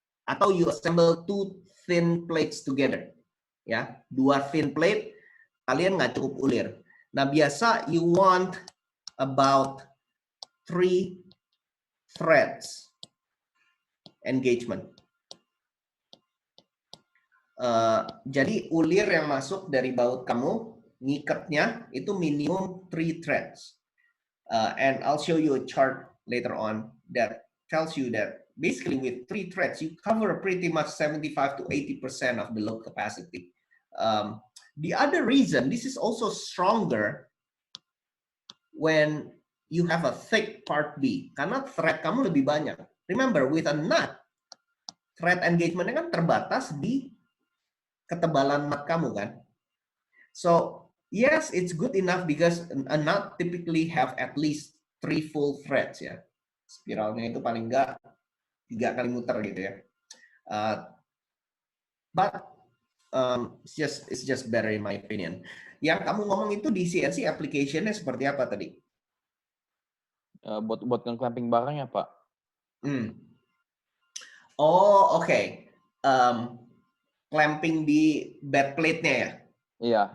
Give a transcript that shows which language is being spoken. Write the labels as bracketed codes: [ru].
[en] Atau you assemble two thin plates together. Ya, dua thin plate, kalian nggak cukup ulir. Nah, biasa you want about 3 threads. engagement. [id] Jadi ulir yang masuk dari baut kamu, ngikatnya itu minimum 3 threads. [en] And I'll show you a chart later on that tells you that basically with 3 threads, you cover pretty much 75 to 80% of the load capacity. The other reason, this is also stronger when you have a thick part B, karena thread kamu lebih banyak. [id] Remember, with a nut, thread engagement-nya kan terbatas di ketebalan nut kamu kan. [en] So yes, it's good enough because a nut typically have at least 3 full threads ya. [id] Spiralnya itu paling enggak 3 kali muter gitu ya. [en] But it's just better in my opinion. [id] Yang kamu ngomong itu di CNC application-nya seperti apa tadi? Buat nge-clamping barang ya, Pak. Oh, oke. Clamping di bed plate-nya ya?